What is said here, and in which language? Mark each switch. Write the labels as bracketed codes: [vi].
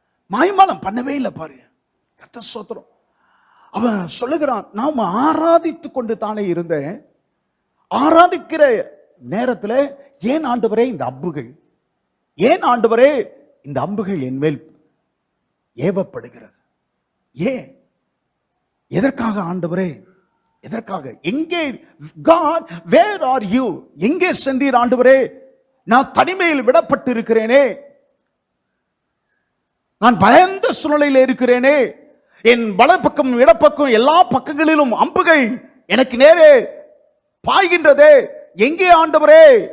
[ta] மாயமாலம் பண்ணவே இல்லை பாரு. கர்த்தர் ஸ்தோத்திரம். அவன் சொல்லுகிறான், நாம ஆராதித்து கொண்டு தானே இருந்தேன், ஆராதிக்கிற நேரத்தில் ஏன் ஆண்டவரே இந்த அம்புகள், ஏன் ஆண்டவரே இந்த அம்புகள் என் மேல் ஏவப்படுகிறது? ஏன், எதற்காக ஆண்டவரே, எதற்காக? எங்கே [en] God, where are you? [ta] எங்கே சென்றீர் ஆண்டவரே? நான் தனிமையில் விடப்பட்டு இருக்கிறேனே, நான் பயந்த சூழ்நிலையில் இருக்கிறேனே, என் வலப்பக்கம் இடப்பக்கம் எல்லா பக்கங்களிலும் அம்புகள் எனக்கு நேரே பாய்கின்றதே, எங்கே ஆண்டவரே?